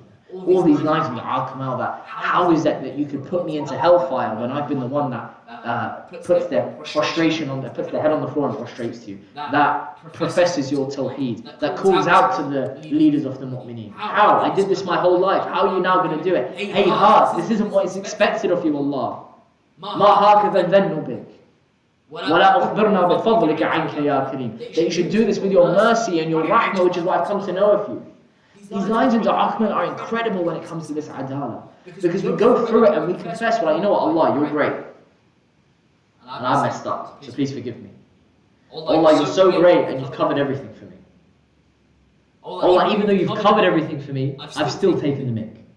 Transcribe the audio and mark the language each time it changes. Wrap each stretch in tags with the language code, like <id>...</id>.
<en>All these lines in Dua-E-Kumayl, that how is that you could put me into hellfire when I've been the one that puts their frustration on, puts their head on the floor and prostrates to you, that professes your tawheed, that calls out to the leaders of the mu'mineen. How? I did this my whole life. How are you now going to do it? Hey heart, this isn't what is expected of you, Allah.</en> <ar>ما هكذا الذن بك ولا أخبرنا بفضلك عنك يا كريم.</ar> <en>That you should do this with your mercy and your rahmah, which is what I've come to know of you. These lines in Dua-E-Kumayl are incredible when it comes to this adala. Because we go through it and we confess, well, you know what, Allah, you're great. And I messed up, so please forgive me. Allah, you're so great and you've covered everything for me. Allah, even though you've covered everything for me, I've still taken the mick.</en>